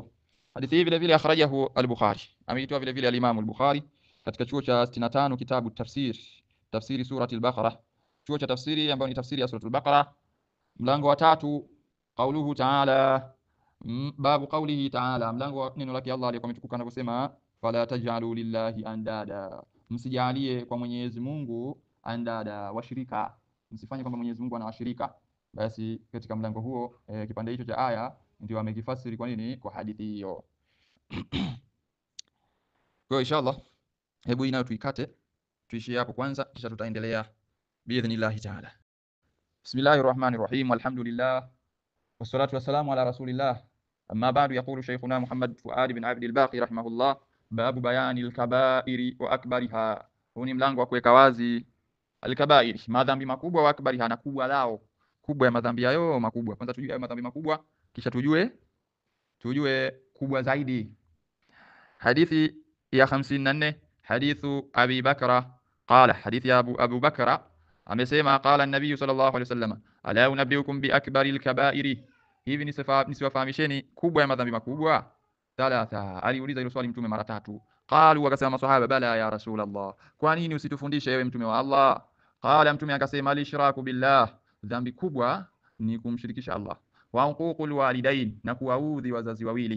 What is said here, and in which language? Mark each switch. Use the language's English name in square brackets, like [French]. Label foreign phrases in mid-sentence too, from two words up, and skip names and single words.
[Swahili] Hadithi hii vile vile [Arabic] أخرجه البخاري, [Swahili] ameitoa vile vile al-Imam al-Bukhari katika chuo cha 65 [Arabic] كتاب تفسير سورة البقرة, [Swahili] chuo cha tafsiri ambayo ni tafsiri ya surati al-Baqara, mlango wa 3, [Arabic] قوله تعالى باب قوله تعالى, [Swahili] mlango wa neno lake Allah aliyekuwa ametukuka anaposema [Arabic] فلا تجعلوا لله أندادا, [Swahili] msijalie kwa Mwenyezi Mungu andada, washirika, msifanye kwamba Mwenyezi Mungu ana washirika. Basi katika mlango huo kipande hicho cha aya ndio amekifasiri kwa nini kwa hadithi hiyo. Kwa inshallah hebu inayo tuikate tuishie hapo kwanza, kisha tutaendelea [Arabic] بإذن الله تعالى. بسم الله الرحمن الرحيم والحمد لله والصلاة والسلام على رسول الله, أما بعد. يقول شيخنا محمد فؤاد بن عبد الباقي رحمه الله باب بيان الكبائر وأكبرها. [Swahili] Huu ni mlango wa kuweka wazi al-kaba'iri, madhambi makubwa, [Arabic] وأكبرها, [Swahili] na kubwa lao, kubwa ya madhambi hayo makubwa. Kwanza tujue hayo madhambi makubwa, kisha tujue kubwa zaidi. Hadithi ya 54, [Arabic] حديث أبي بكرة قال, [Swahili] hadithi ya Abu Bakra amesema, [Arabic] قال النبي صلى الله عليه وسلم ألا أنبئكم بأكبر الكبائر, [Swahili] hivi nisiwafahamisheni kubwa ya madhambi makubwa? Thalatha, aliuliza hilo swali mtume mara 3. Qalu, wakasema maswahaba, [Arabic] بلى يا رسول الله, [Swahili] kwa nini usitufundishe ewe mtume wa Allah? Qala, mtume akasema, [Arabic] الإشراك بالله, [Swahili] dhambi kubwa ni kumshirikisha Allah, [Arabic] وعقوق الوالدين, [Swahili] na kuwaudhi wazazi wawili.